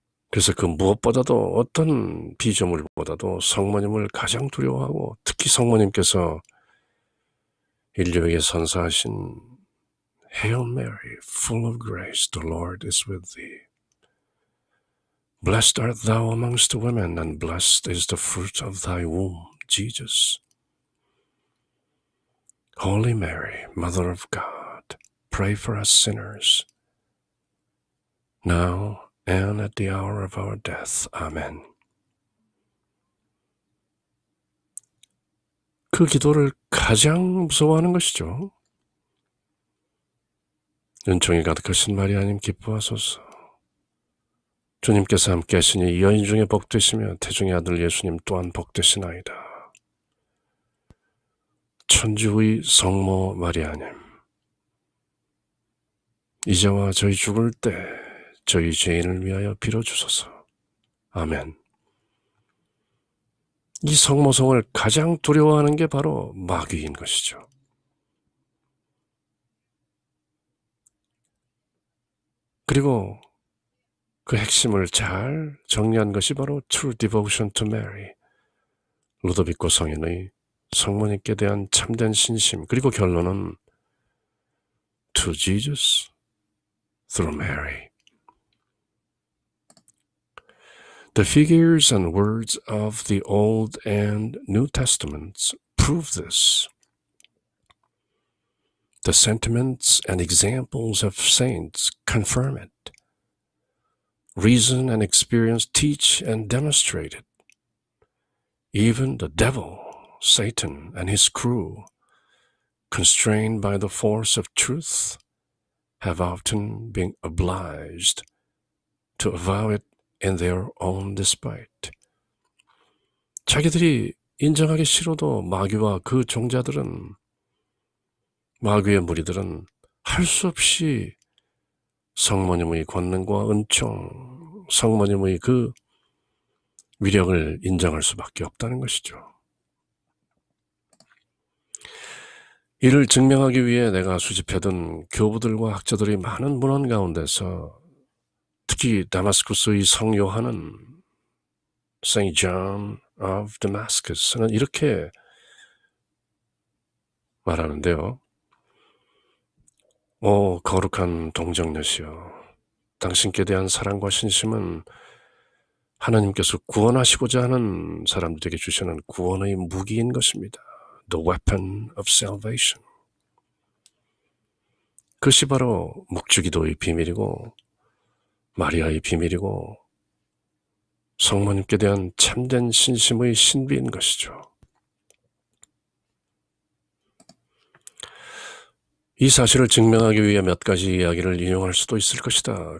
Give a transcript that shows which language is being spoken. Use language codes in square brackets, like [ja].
[ko] 그래서 그 무엇보다도, 어떤 피조물보다도 성모님을 가장 두려워하고, 특히 성모님께서 인류에게 선사하신 [en] Hail Mary, full of grace, the Lord is with thee. Blessed art thou amongst women, and blessed is the fruit of thy womb, Jesus. Holy Mary, Mother of God, pray for us sinners, now and at the hour of our death. Amen. [ko] 그 기도를 가장 무서워하는 것이죠. 은총이 가득하신 마리아님 기뻐하소서. 주님께서 함께 하시니 이 여인 중에 복되시며 태중의 아들 예수님 또한 복되시나이다. 천주의 성모 마리아님, 이제와 저희 죽을 때 저희 죄인을 위하여 빌어주소서. 아멘. 이 성모성을 가장 두려워하는 게 바로 마귀인 것이죠. 그리고 그 핵심을 잘 정리한 것이 바로 True Devotion to Mary, 루도비코 성인의 성모님께 대한 참된 신심, 그리고 결론은 [en] To Jesus through Mary. The figures and words of the Old and New Testaments prove this. The sentiments and examples of saints confirm it. Reason and experience teach and demonstrate it. Even the devil, Satan, and his crew, constrained by the force of truth, have often been obliged to avow it in their own despite. [ko] 자기들이 인정하기 싫어도 마귀와 그 종자들은, 마귀의 무리들은 할 수 없이 성모님의 권능과 은총, 성모님의 그 위력을 인정할 수밖에 없다는 것이죠. 이를 증명하기 위해 내가 수집해둔 교부들과 학자들이 많은 문헌 가운데서 특히 다마스쿠스의 성 요한은 Saint John of Damascus는 이렇게 말하는데요. 오 거룩한 동정녀시여, 당신께 대한 사랑과 신심은 하나님께서 구원하시고자 하는 사람들에게 주시는 구원의 무기인 것입니다. [en] The weapon of salvation. [ko] 그것이 바로 묵주기도의 비밀이고 마리아의 비밀이고 성모님께 대한 참된 신심의 신비인 것이죠. 이 사실을 증명하기 위해 몇 가지 이야기를 인용할 수도 있을 것이다.